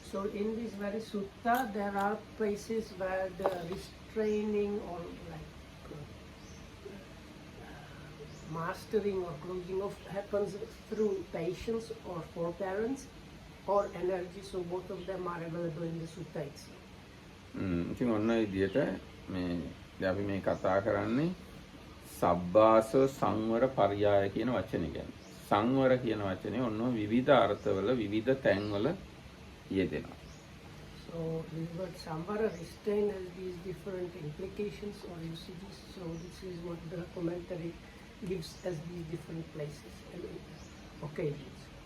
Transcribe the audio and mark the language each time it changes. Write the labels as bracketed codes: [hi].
[en] So in this very sutta there are places where the restraining or like mastering or closing off happens through patience or forbearance or energy. So both of them are available in the sutta itself. [si] ඉතින් ඔන්න විදියට මේ දැන් අපි මේ කතා කරන්නේ සබ්බාසව සංවර පරියාය කියන වචනේ ගැන. සංවර කියන වචනේ ඔන්න විවිධ අර්ථවල විවිධ තැන්වල යෙදෙනවා. [en] So this word samvara, restraint, has these different implications or usages. So this is what the commentary gives as these different places and occasions.